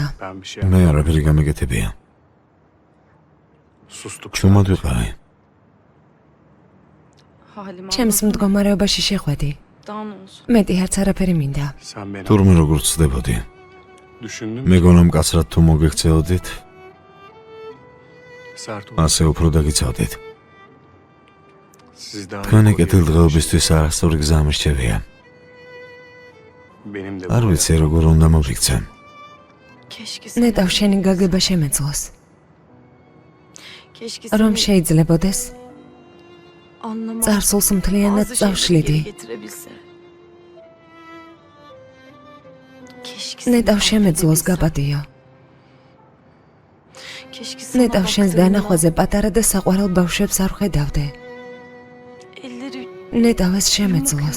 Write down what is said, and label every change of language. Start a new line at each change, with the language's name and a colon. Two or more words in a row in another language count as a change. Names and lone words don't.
Turkish: Ben bir şey
Georgian: მე არაფერი გამეკეთებია.
Turkish: sustuk.
Georgian: ჩუმად ვიყავი.
Turkish: Halim
Georgian: ჩემს მდგომარეობაში შეხვედი.
Turkish: Daha ne olsun?
Georgian: მეტი არც არაფერი მინდა.
Turkish: Sen beni
Georgian: თურმე როგორ ცდებოდი?
Turkish: düşündün mü?
Georgian: მეგონა მკაცრად თუ მოგექცეოდით,
Turkish: Sert ol.
Georgian: ასე უფრო დაგიცავდით.
Turkish: Siz daha
Georgian: თქვენი
Turkish: iyi
Georgian: კეთილდღეობისთვის არასწორი გზა მრჩევია.
Turkish: Benim de
Georgian: არ ვიცი როგორ უნდა მოვიქცე.
Turkish: Keşke
Georgian: ნეტავ შენი გაგება შემეძლოს.
Turkish: Keşke
Georgian: რომ შეიძლებოდეს,
Turkish: anlamaz.
Georgian: წარსულს მთლიანად წავშლიდი. ნეტავ შემეძლოს გაპატიო. ნეტავ შენს დანახვაზე პატარა და საყვარელ ბავშვებს არ ხედავდე. ნეტავ ეს შემეძლოს.